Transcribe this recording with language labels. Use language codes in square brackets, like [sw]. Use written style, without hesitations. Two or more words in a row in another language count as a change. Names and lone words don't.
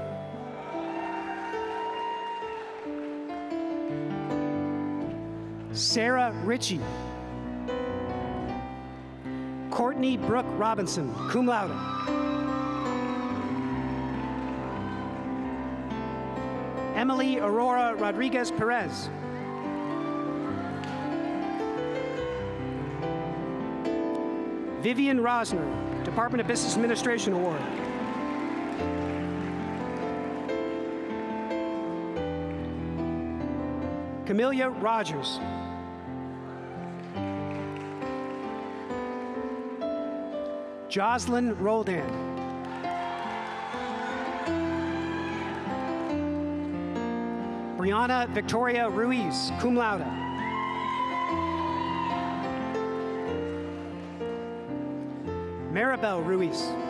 [en] Sarah Ritchie. Courtney Brooke Robinson, [la] cum laude. [en] Emily Aurora Rodriguez Perez. Vivian Rosner, Department of Business Administration Award. Camelia Rogers. Jocelyn Roldan. Brianna Victoria Ruiz, [la] cum laude. [en] Maribel Ruiz.